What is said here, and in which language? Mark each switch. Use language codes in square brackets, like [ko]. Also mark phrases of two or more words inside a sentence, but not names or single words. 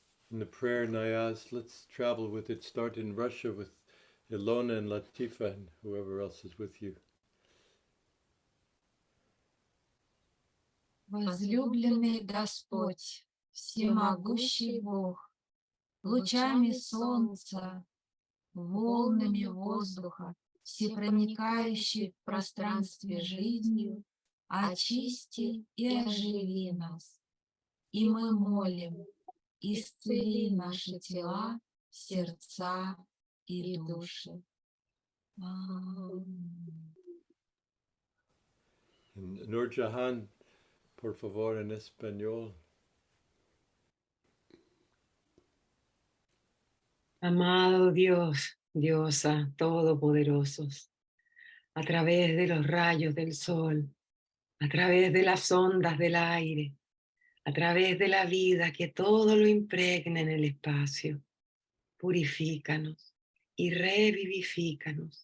[en] in the prayer Nayaz. Let's travel with it. Start in Russia with Ilona and Latifa and whoever else is with you. [ru] Возлюбленный Господь, всемогущий Бог, лучами солнца, волнами воздуха, всепроникающий в пространстве жизнью, очисти и оживи нас. И мы молим, исцели наши тела, сердца и души. Аминь. [es] Nur Jahan, por favor, en español. Amado Dios, Diosa, todopoderosos, a través de los rayos del sol, a través de las ondas del aire, a través de la vida que todo lo impregna en el espacio, purifícanos y revivifícanos.